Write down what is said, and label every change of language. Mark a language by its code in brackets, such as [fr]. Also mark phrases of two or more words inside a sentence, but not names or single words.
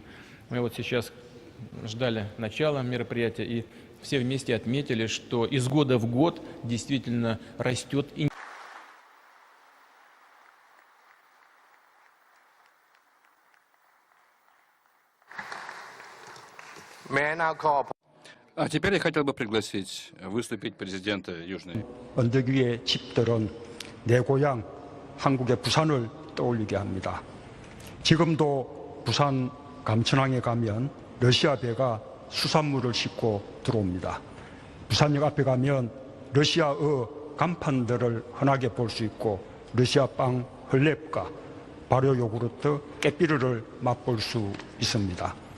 [ru] Мы вот сейчас ждали начала мероприятия и все вместе отметили, что из года в год действительно растет интерес. А теперь я хотел бы пригласить выступить президента Южной. [ko] 언덕 위의 집들은 내 고향 한국의 부산을 떠올리게 합니다. 지금도 부산 감천항에 가면 러시아 배가 수산물을 싣고 들어옵니다. 부산역 앞에 가면 러시아어 간판들을 흔하게 볼 수 있고 러시아 빵 헐렙과 발효 요구르트 깨삐르를 맛볼 수 있습니다.